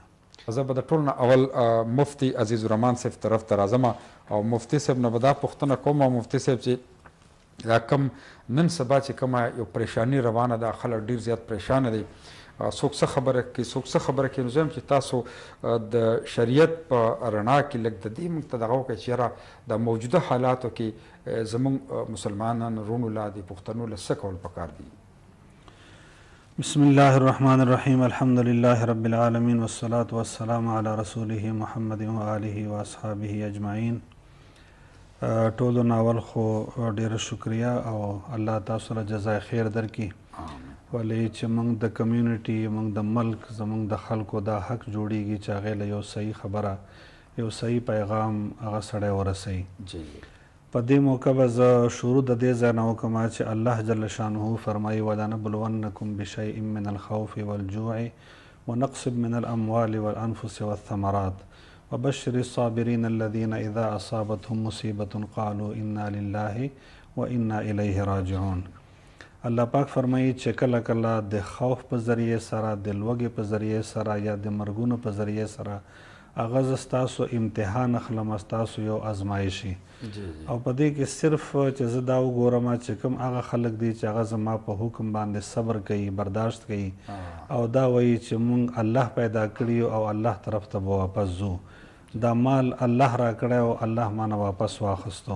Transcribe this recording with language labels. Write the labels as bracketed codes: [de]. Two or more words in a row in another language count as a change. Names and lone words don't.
[ps] زه به د ټول نه اول مفتی عزیز الرحمن صاحب طرف ته راځم او مفتی صاحب نه به دا پوښتنه کوم مفتی صاحب چې دا کم نن سبا چې کومه یو پریشاني روانه ده، خلک ډېر زیات پریشانه دي، څوک څه خبره کوي څوک څه خبره کوي. نو زه یم چې تاسو د شریعت په رڼا کې لږ د دې موږ ته دغه وکړئ چې یاره د موجوده حالاتو کې زموږ مسلمانانو وروڼو لا د پښتنو له څه کول پکار دي. [ar] بسم الله الرحمن الرحیم. الحمد لله رب العالمین والصلاة والسلام علی رسوله محمد و آله و اصحابه اجمعین. [ps] ټولو ناول خو ډیره شکریه او الله تاسو له جزای خیر درکړي، ولې چې موږ د کمیونټي، موږ د ملک، زموږ د خلکو دا حق جوړیږي چې هغې له یو صحیح خبره، یو صحیح پیغام هغه سړی ورسوي. په دې موقع به زه شروع د دې ځای نه وکړم چې [ar] الله جل شانه فرمایي ولنبلونکم بشیء من الخوف والجوع ونقص من الاموال والانفس والثمرات وبشر الصابرین الذین اذا اصابتهم مصیبة قالوا انا لله وانا الیه راجعون. [ps] الله پاک فرمایي چې کله کله د خوف په ذریعې سره، د لوږې په ذریعې سره یا د مرګونو په ذریعې سره هغه زه ستاسو امتحان اخلم، ستاسو یو ازمایشي. او په دې کې صرف چې زه دا وګورم چې کوم هغه خلک دي چې هغه زما په حکم باندې صبر کوي، برداشت کوي او دا وایي چې مونږ الله پیدا کړي او الله طرف ته به واپس ځو، دا مال الله را کړی او الله ما نه واپس واخیستو.